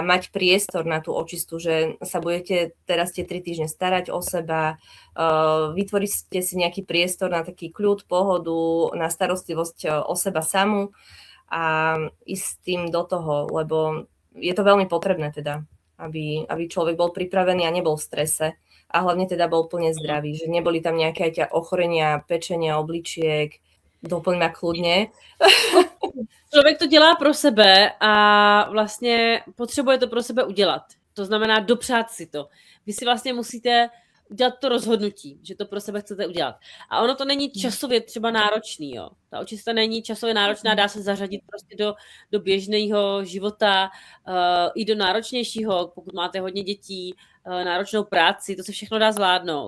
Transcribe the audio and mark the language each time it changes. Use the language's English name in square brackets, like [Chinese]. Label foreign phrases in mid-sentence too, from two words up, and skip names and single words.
[Slovak] mať priestor na tú očistu, že sa budete teraz tie 3 týždne starať o seba, vytvoríte si nejaký priestor na taký kľud, pohodu, na starostlivosť o seba samu a ísť s tým do toho, lebo je to veľmi potrebné teda, aby človek bol pripravený a nebol v strese a hlavne teda bol plne zdravý, že neboli tam nejaké ochorenia, pečenia, obličiek, doplň ma kľudne. [Czech] Člověk to dělá pro sebe a vlastně potřebuje to pro sebe udělat. To znamená dopřát si to. Vy si vlastně musíte udělat to rozhodnutí, že to pro sebe chcete udělat. A ono to není časově třeba náročný, jo. Ta očista není časově náročná, dá se zařadit prostě do běžného života, i do náročnějšího, pokud máte hodně dětí, náročnou práci, to se všechno dá zvládnout.